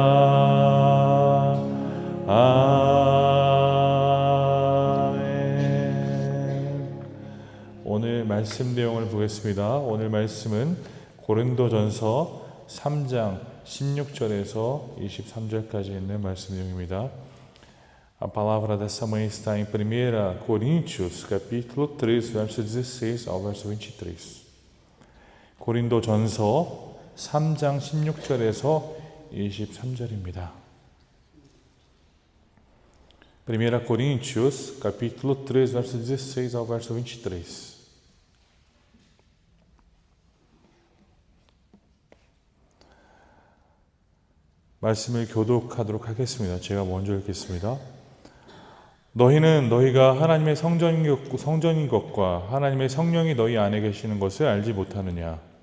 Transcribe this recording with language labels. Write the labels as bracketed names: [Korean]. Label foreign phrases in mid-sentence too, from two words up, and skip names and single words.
[Korean] 아멘. 오늘 말씀 내용을 보겠습니다. 오늘 말씀은 고린도전서 3장 16절에서 23절까지 있는 말씀 내용입니다. [Portuguese] A palavra dessa manhã está em 1 Coríntios, capítulo 3, verso 16 ao verso 23. [Korean] 고린도전서 3장 16절에서 23절입니다. [Portuguese] 1 Coríntios, capítulo 3, verso 16 ao verso 23. [Korean] 말씀을 교독하도록 하겠습니다. 제가 먼저 읽겠습니다. 너희는 너희가 하나님의 성전인 것과 하나님의 성령이 너희 안에 계시는 것을 알지 못하느냐?